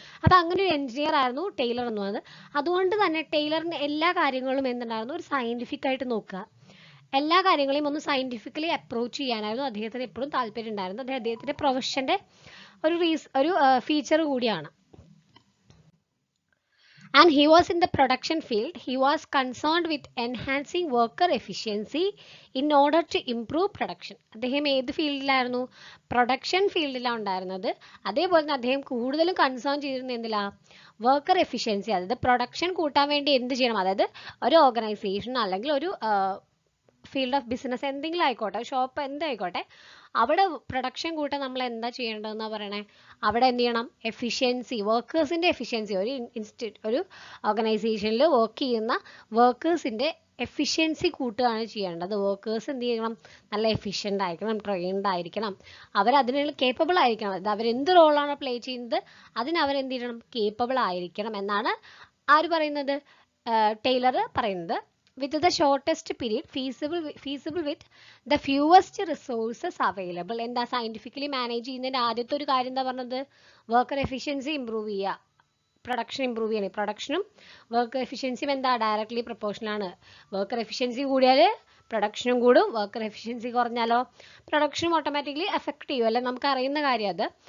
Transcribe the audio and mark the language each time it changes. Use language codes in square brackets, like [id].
[ml] അപ്പോൾ അങ്ങനെ ഒരു എഞ്ചിനീയർ ആയിരുന്നു ടൈലർ എന്ന് പറയുന്നത്. അതുകൊണ്ട് തന്നെ ടൈലറിൻ്റെ എല്ലാ കാര്യങ്ങളും എന്തുണ്ടായിരുന്നു? ഒരു സയന്റിഫിക് ആയിട്ട് നോക്കുക, എല്ലാ കാര്യങ്ങളെയും ഒന്ന് സയന്റിഫിക്കലി അപ്രോച്ച് ചെയ്യാനായിരുന്നു അദ്ദേഹത്തിന് എപ്പോഴും താല്പര്യം ഉണ്ടായിരുന്നത്. അദ്ദേഹത്തിൻ്റെ പ്രൊഫഷൻ്റെ ഒരു ഫീച്ചർ കൂടിയാണ്. [en] And he was in the production field. He was concerned with enhancing worker efficiency in order to improve production. [ml] അദ്ദേഹം ഏത് ഫീൽഡിലായിരുന്നു? പ്രൊഡക്ഷൻ ഫീൽഡിലാണ് ഉണ്ടായിരുന്നത്. അതേപോലെ തന്നെ അദ്ദേഹം കൂടുതലും കൺസേൺ ചെയ്തിരുന്നത് എന്തിലാ? വർക്കർ എഫിഷ്യൻസി, അതായത് പ്രൊഡക്ഷൻ കൂട്ടാൻ വേണ്ടി എന്ത് ചെയ്യണം, അതായത് ഒരു ഓർഗനൈസേഷൻ അല്ലെങ്കിൽ ഒരു ഫീൽഡ് ഓഫ് ബിസിനസ് എന്തെങ്കിലും ആയിക്കോട്ടെ, ഷോപ്പ് എന്തായിക്കോട്ടെ, അവിടെ പ്രൊഡക്ഷൻ കൂട്ടാൻ നമ്മൾ എന്താ ചെയ്യേണ്ടതെന്നാണ് പറയണേ? അവിടെ എന്ത് ചെയ്യണം? എഫിഷ്യൻസി, വർക്കേഴ്സിൻ്റെ എഫിഷ്യൻസി, ഒരു ഓർഗനൈസേഷനിൽ വർക്ക് ചെയ്യുന്ന വർക്കേഴ്സിൻ്റെ എഫിഷ്യൻസി കൂട്ടുകയാണ് ചെയ്യേണ്ടത്. വർക്കേഴ്സ് എന്ത് ചെയ്യണം? നല്ല എഫിഷ്യൻ്റ് ആയിരിക്കണം, ട്രെയിൻഡ് ആയിരിക്കണം, അവരതിനുള്ള കേപ്പബിൾ ആയിരിക്കണം. അത് അവരെന്ത് റോളാണ് പ്ലേ ചെയ്യുന്നത് അതിന് അവരെന്ത് ചെയ്യണം? കേപ്പബിൾ ആയിരിക്കണം എന്നാണ് ആര് പറയുന്നത്? ടൈലർ പറയുന്നത്. [en] with the shortest period, feasible with the fewest resources available. [ml] എന്താ സയന്റിഫിക്കലി മാനേജ് ചെയ്യുന്നതിൻ്റെ ആദ്യത്തെ ഒരു കാര്യം എന്താ പറഞ്ഞത്? വർക്കർ എഫിഷ്യൻസി ഇമ്പ്രൂവ് ചെയ്യുക, പ്രൊഡക്ഷൻ ഇമ്പ്രൂവ് ചെയ്യണം. പ്രൊഡക്ഷനും വർക്കർ എഫിഷ്യൻസിയും എന്താ? ഡയറക്ട്ലി പ്രൊപ്പോർഷനാണ്. വർക്കർ എഫിഷ്യൻസി കൂടിയാൽ പ്രൊഡക്ഷനും കൂടും, വർക്കർ എഫിഷ്യൻസി കുറഞ്ഞാലോ പ്രൊഡക്ഷനും ഓട്ടോമാറ്റിക്കലി എഫക്റ്റ് ചെയ്യും അല്ലെ? നമുക്ക് അറിയുന്ന കാര്യം അത്.